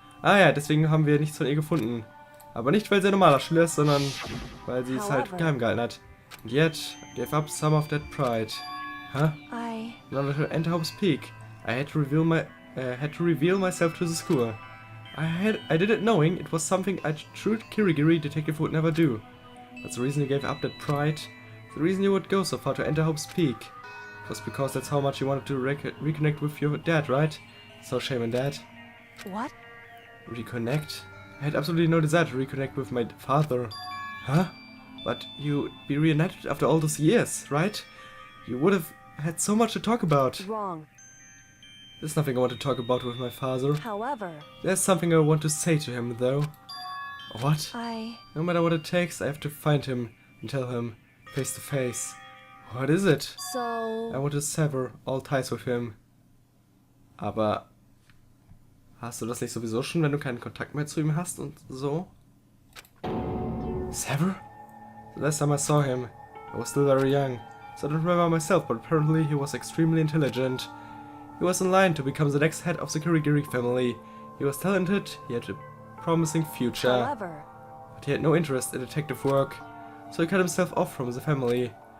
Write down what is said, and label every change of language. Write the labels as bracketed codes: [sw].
[de] Ah ja, deswegen haben wir nichts von ihr gefunden. Aber nicht, weil sie ein normaler Schüler ist, sondern weil sie es halt geheim gehalten hat. [en] And yet, I gave up some of that pride. Huh? In order to enter Hope's Peak, I had to reveal myself to the school. I did it knowing it was something a true Kirigiri detective would never do. That's the reason you gave up that pride. The reason you would go so far to enter Hope's Peak. It was because that's how much you wanted to reconnect with your dad, right? So shame in that. What? Reconnect? I had absolutely no desire to reconnect with my father. Huh? But you'd be reunited after all those years, right? You would have had so much to talk about. Wrong. There's nothing I want to talk about with my father. However... There's something I want to say to him, though. What? No matter what it takes, I have to find him and tell him, face to face. What is it? So... I want to sever all ties with him. [de] Aber... Hast du das nicht sowieso schon, wenn du keinen Kontakt mehr zu ihm hast und so? [en] Sever? The last time I saw him, I was still very young, so I don't remember myself, but apparently he was extremely intelligent. He was in line to become the next head of the Kirigiri family. He was talented, he had a promising future, However... but he had no interest in detective work, so he cut himself off from the family.